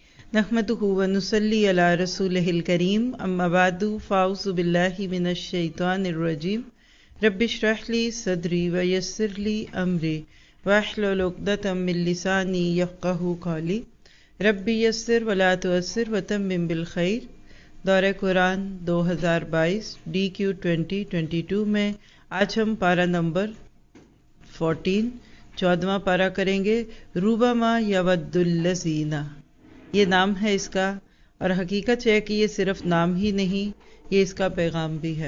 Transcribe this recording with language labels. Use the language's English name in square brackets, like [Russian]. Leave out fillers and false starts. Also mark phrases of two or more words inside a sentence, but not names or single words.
[Arabic] نحمده ونصلي على رسوله الكريم أما بعد فأعوذ بالله من الشيطان الرجيم رب اشرح لي صدري ويسر لي أمري واحلل عقدة من لساني يفقهوا قولي رب يسر ولا تعسر وتمم بالخير. [Hindi] दौरे कुरान 2022 DQ 2022 में आज हम पारा नंबर 14 14वां पारा करेंगे। [Arabic] ربما يود الذين, [Hindi] ये नाम है इसका, और हकीकत है कि ये सिर्फ नाम ही नहीं, ये इसका पैगाम भी है।